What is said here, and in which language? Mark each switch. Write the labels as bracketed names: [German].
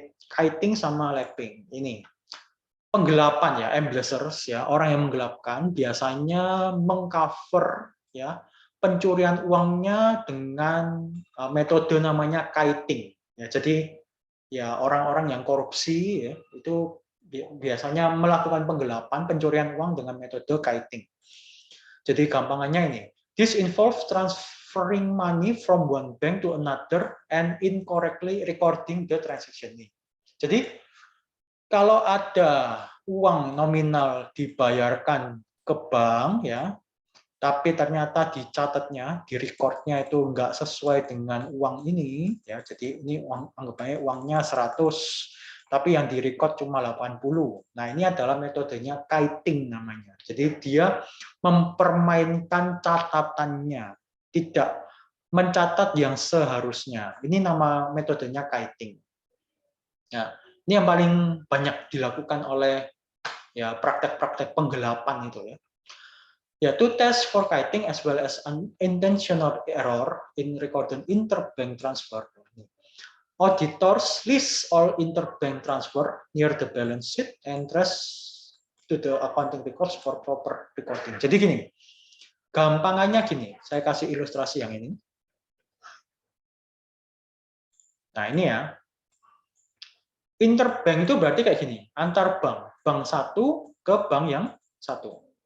[Indonesian] Kiting sama lapping ini penggelapan ya, embezzlers ya, orang yang menggelapkan biasanya mengcover ya pencurian uangnya dengan metode namanya kiting. Ya, jadi ya orang-orang yang korupsi ya, itu biasanya melakukan penggelapan pencurian uang dengan metode kiting. Jadi gampangannya ini, [English] this involves transferring money from one bank to another and incorrectly recording the transaction. [Indonesian] Jadi kalau ada uang nominal dibayarkan ke bank ya, tapi ternyata dicatatnya, di recordnya itu enggak sesuai dengan uang ini ya. Jadi ini uang, anggapannya uangnya 100, tapi yang direcord cuma 80. Nah, ini adalah metodenya kiting namanya. Jadi dia mempermainkan catatannya, tidak mencatat yang seharusnya. Ini nama metodenya kiting. Nah, ini yang paling banyak dilakukan oleh ya praktek-praktek penggelapan itu ya. [English] Ya, to test for kiting as well as unintentional error in recorded interbank transfer. Auditors list all interbank transfer near the balance sheet and trace to the accounting records for proper recording. [Indonesian] Jadi gini, gampangannya gini, saya kasih ilustrasi yang ini. Nah ini ya, interbank itu berarti kayak gini, antar bank, bank satu ke bank yang satu.